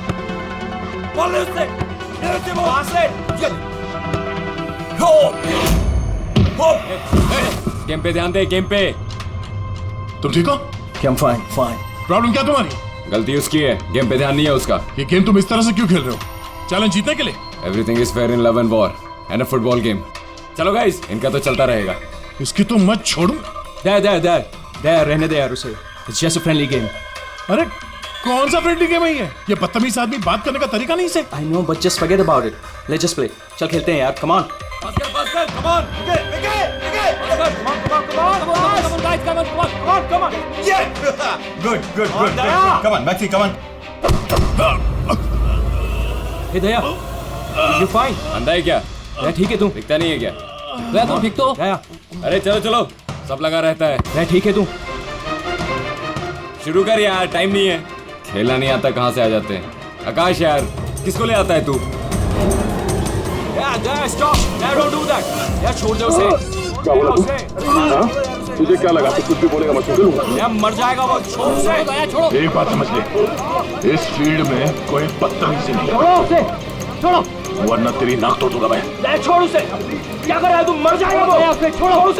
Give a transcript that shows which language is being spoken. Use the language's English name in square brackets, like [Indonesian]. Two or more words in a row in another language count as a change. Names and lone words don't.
[Hindi] बॉल ले उससे, पास ले। गेम पे ध्यान दे, गेम पे। तुम ठीक हो? [English] fine fine. [Hindi] प्रॉब्लम क्या तुम्हारी? गलती उसकी है, गेम पे ध्यान नहीं है उसका। ये गेम तुम इस तरह से क्यों खेल रहे हो? चैलेंज जीतने के लिए? [English] Everything is fair in love and war and a football game. [Hindi] चलो गाइस, इनका तो चलता रहेगा। इसकी तो मत छोड़ो। दे रहने दे यार उसे। [English] It's just a friendly game. [Hindi] अरे कौन सा [English] friendly game [Hindi] है ये? बदतमीज आदमी बात करने का तरीका नहीं से। [English] I know, but just forget about it. Let's just play. [Hindi] चल खेलते हैं यार. [English] Come on. [Hindi] पास कर, [English] come on. Come on. Good. Come on, Maxi, come on. Hey दया, you fine? [Hindi] अंधा है क्या? दया ठीक है तू? दिखता नहीं है क्या? दया तू ठीक तो? दया, अरे चलो, सब लगा रहता है। दया ठीक है तू? शुरू कर यार, टाइम नहीं है। खेलना नहीं आता कहाँ से आ जाते हैं? आकाश यार, किसको ले आता है तू? [English] Stop! Don't do that. [Hindi] यार छोड़ दे उसे. क्या बोला तू? हाँ? तुझे क्या लगा तू कुछ भी बोलेगा मैं सुन लूंगा? यार मर जाएगा वो. छोड़ उसे. दया छोड़ो. एक बात समझ ले, इस फील्ड में कोई बदतमीजी नहीं, छोड़ो उसे. छोड़ो. वरना तेरी नाक तोड़ दूंगा मैं। दया छोड़ उसे. क्या कर रहा है तू? मर जाएगा वो. दया उसे छोड़ो उसे.